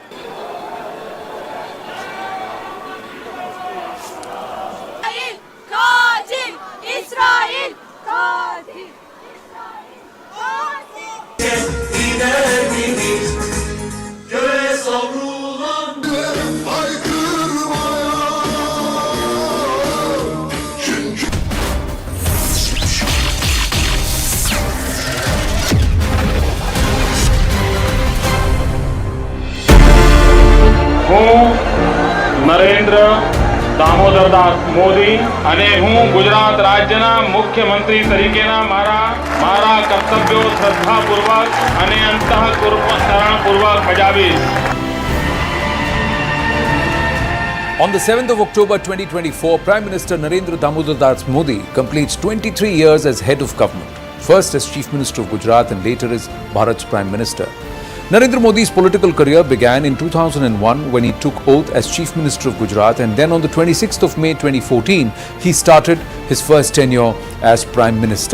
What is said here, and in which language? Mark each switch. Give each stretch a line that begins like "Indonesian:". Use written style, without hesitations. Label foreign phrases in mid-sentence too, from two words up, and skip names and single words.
Turkish: İsrail katil! İsrail katil! İlerimiz göğe savrulan
Gujarati: હું નરેન્દ્ર દામોદરદાસ મોદી અને હું ગુજરાત રાજ્યના મુખ્યમંત્રી તરીકેના મારા કર્તવ્યો શ્રદ્ધાપૂર્વક અને અંતઃકરણપૂર્વક બજાવીશ.
English: On the 7th of October 2024, Prime Minister Narendra Damodar Das Modi completes 23 years as head of government, first as Chief Minister of Gujarat and later as Bharat's Prime Minister. Narendra Modi's political career began in 2001 when he took oath as Chief Minister of Gujarat, and then on the 26th of May 2014, he started his first tenure as Prime Minister.